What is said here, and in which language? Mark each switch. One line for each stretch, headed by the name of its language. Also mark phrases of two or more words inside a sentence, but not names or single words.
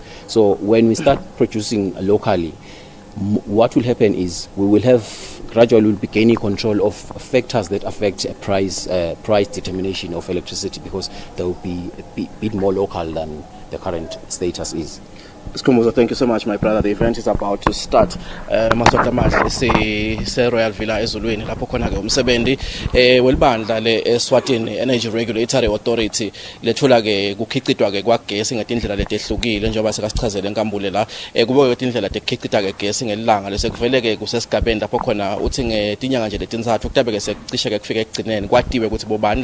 English: So when we start producing locally, what will happen is we will have gradually be gaining control of factors that affect price determination of electricity, because they will be a bit more local than the current status is. Skhumbuzo, thank you so much, my brother. The event is about to start.
Swati: Masota Mahle se Royal Villa ezulwini lapho khona ke umsebenzi welibandla le Eswatini Energy Regulatory Authority lethula ke kukhicitwa ke kwagesi ngetindlela letehlukile njengoba sekasichazele enkambule la kubo indlela tekhichita ke gesi ngelanga lesekuvele ke kusesigabeni lapho khona uthi ngetinyanga nje letinzathu kutabe ke secishe ke kufika ekugcineni kwatiwe ukuthi bobani